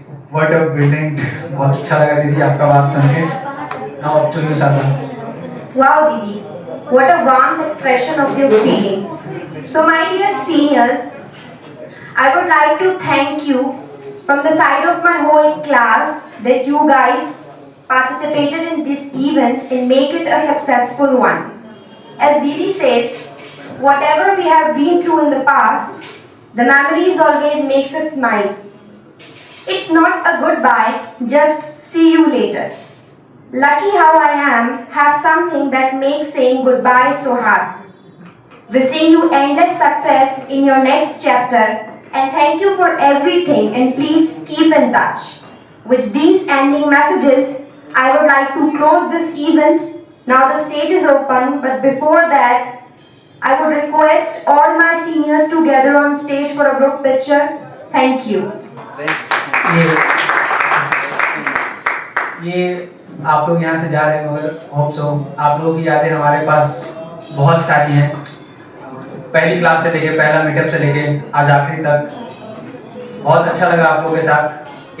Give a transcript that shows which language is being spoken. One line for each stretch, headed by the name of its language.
English: What a brilliant,
Hindi: बहुत अच्छा लगा दीदी आपका बात सुन के।
English: Now up to you, Sada. Wow, Didi, what a warm expression of your feeling. So, my dear seniors, I would like to thank you from the side of my whole class that you guys participated in this event and make it a successful one. As Didi says, whatever we have been through in the past, the memories always makes us smile. It's not a goodbye, just see you later. Lucky how I am, have something that makes saying goodbye so hard. Wishing you endless success in your next chapter, and thank you for everything, and please keep in touch. With these ending messages, I would like to close this event. Now the stage is open, but before that, I would request all my seniors to gather on stage for a group picture. Thank you.
Hindi: ये आप लोग यहाँ से जा रहे हैं, मगर
English: hope so
Hindi: आप लोगों की यादें हमारे पास बहुत सारी हैं। पहली क्लास से लेके, पहला मीटअप से लेके आज आखिरी तक बहुत अच्छा लगा आप लोगों के साथ।